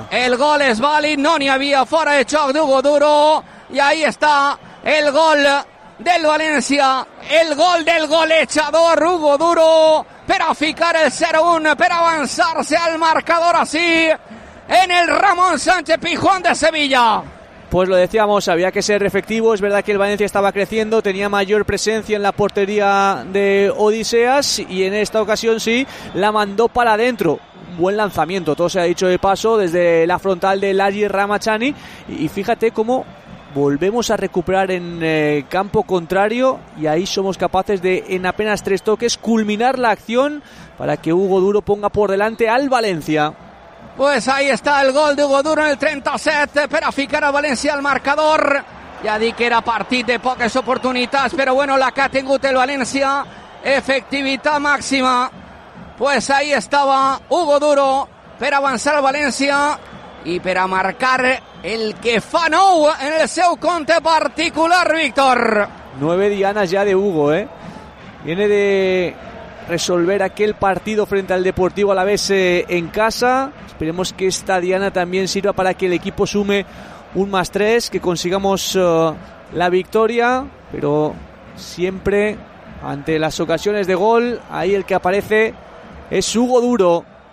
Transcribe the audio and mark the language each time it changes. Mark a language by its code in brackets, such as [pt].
[ca] El gol és vàlid, no n'hi havia fora de xoc d'Hugo Duro. I ahí està el gol del València. El gol del golejador Hugo Duro. Per a ficar el 0-1, per avançar-se al marcador així. En el Ramón Sánchez Pizjuán de Sevilla. [es] Pues lo decíamos, había que ser efectivo. Es verdad que el Valencia estaba creciendo, tenía mayor presencia en la portería de Odiseas y en esta ocasión sí, la mandó para adentro. Buen lanzamiento, todo se ha dicho de paso, desde la frontal de Larry Ramachani. Y fíjate cómo volvemos a recuperar en campo contrario y ahí somos capaces de, en apenas tres toques, culminar la acción para que Hugo Duro ponga por delante al Valencia. Pues ahí está el gol de Hugo Duro en el 37, [ca] per a ficar a València al marcador. Ja dic que era partit de poques oportunitats, però bueno, la que ha tingut el València, efectivitat màxima. Pues ahí estava Hugo Duro per avançar a València i per a marcar el que fa nou en el seu compte particular, Víctor. 9 dianes ja de Hugo, eh? [es] Viene de resolver aquel partido frente al Deportivo Alavés en casa. Esperemos que esta diana también sirva para que el equipo sume un más tres, que consigamos la victoria, pero siempre ante las ocasiones de gol, ahí el que aparece es Hugo Duro.